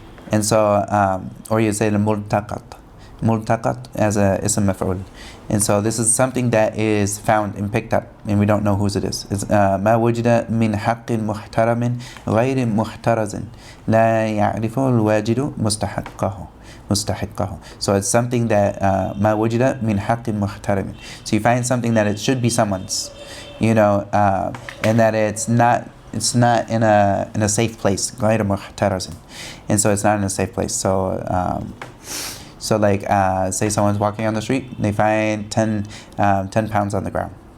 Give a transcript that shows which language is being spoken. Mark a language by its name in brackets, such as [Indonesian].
[English] And so or you say the multaqat as a ism maf'ul. And so this is something that is found and picked up, and we don't know whose it is. It's [Arabic] ما وجد من حق محترم غير محترز لا يعرف الواجد مستحقه. [English] So it's something that [Arabic] ما وجد من حق محترم. [English] So you find something that it should be someone's, and that it's not in a safe place. [Arabic] غير محترز. [English] And so it's not in a safe place. So like, say someone's walking on the street, they find 10 pounds on the ground.